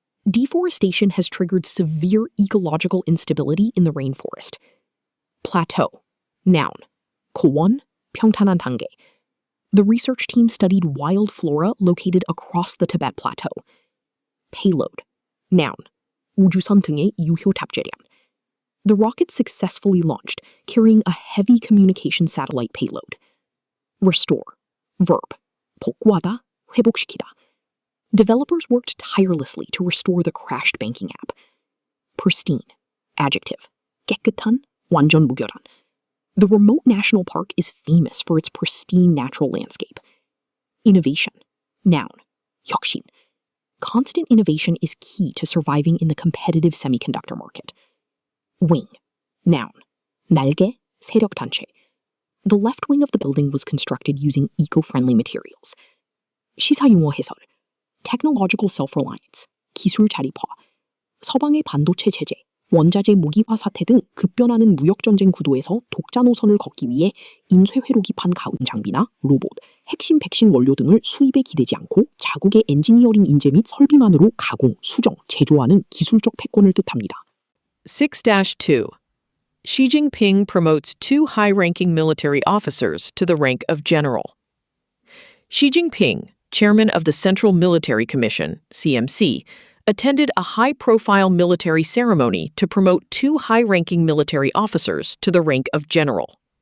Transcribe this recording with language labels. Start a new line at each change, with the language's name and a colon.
English: Deforestation has triggered severe ecological instability in the rainforest. Plateau. Noun.
Korean: 고원, 평탄한 단계.
English: The research team studied wild flora located across the Tibet Plateau. Payload. Noun.
Korean: 우주선 등의 유효 탑재량.
English: The rocket successfully launched, carrying a heavy communication satellite payload. Restore. Verb.
Korean: 복구하다, 회복시키다.
English: Developers worked tirelessly to restore the crashed banking app. Pristine. Adjective.
Korean: 깨끗한, 완전 무결한.
English: The remote national park is famous for its pristine natural landscape. Innovation. Noun. 혁신. Constant innovation is key to surviving in the competitive semiconductor market. Wing. Noun.
Korean: 날개, 세력단체.
English: The left wing of the building was constructed using eco-friendly materials.
Korean: 시사용어 해설.
English: Technological self-reliance.
Korean: 기술 자립화, 서방의 반도체 제재, 원자재 무기화 사태 등 급변하는 무역전쟁 구도에서 독자 노선을 걷기 위해 인쇄 회로기판 가공 장비나 로봇, 핵심 백신 원료 등을 수입에 기대지 않고 자국의 엔지니어링 인재 및 설비만으로 가공, 수정, 제조하는 기술적 패권을 뜻합니다.
English: 6-2. Xi Jinping promotes 2 high-ranking military officers to the rank of general. Xi Jinping, chairman of the Central Military Commission, CMC, attended a high-profile military ceremony to promote 2 high-ranking military officers to the rank of general.